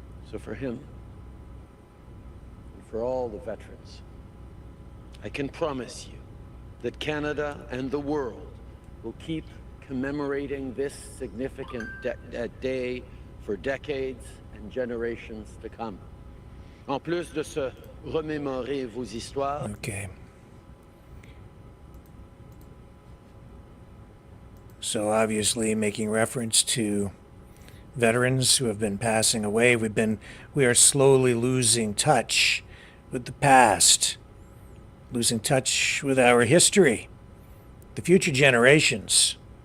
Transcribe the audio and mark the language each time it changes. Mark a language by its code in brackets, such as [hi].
[en] So for him, and for all the veterans, I can promise you that Canada and the world will keep commemorating this significant day for decades and generations to come. [fr] En plus de se remémorer vos histoires. [en] Okay. So obviously making reference to veterans who have been passing away. We are slowly losing touch with the past, losing touch with our history, the future generations.